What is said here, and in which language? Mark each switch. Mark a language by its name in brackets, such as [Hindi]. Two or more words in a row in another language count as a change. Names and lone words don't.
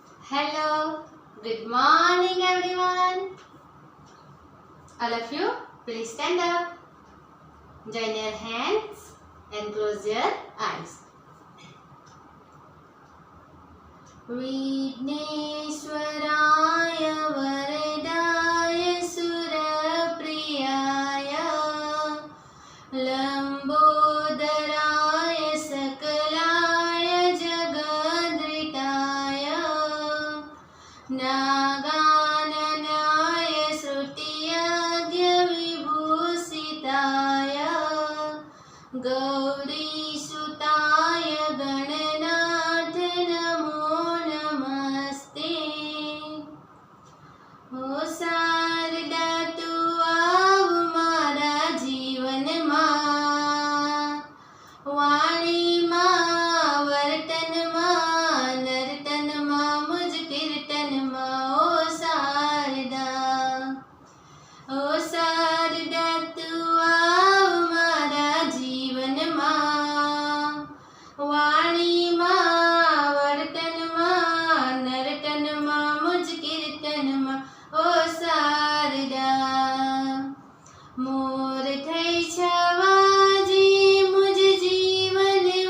[English] Hello, good morning everyone. All of you, please stand up. Join your hands and close your eyes. [Sanskrit] विघ्नेश्वराय वरदाय सुरप्रियाय लंबोदराय सकलाय जगद्रिताय नागाननाय श्रुतियज्ञविभूषिताय गौरीसुताय गणनाथ नमो नमस्ते। [Gujarati] ઓ શારદા તું આવ મારા જીવનમાં વાણીમાં વર્તનમાં નર્તનમાં મુજ કીર્તનમાં ઓ શારદા તું આવ મારા જીવનમાં વાણીમાં વર્તનમાં નર્તનમાં મુજ કીર્તનમાં ઓ શારદા મોર થઈ છવાજી મુજ જીવન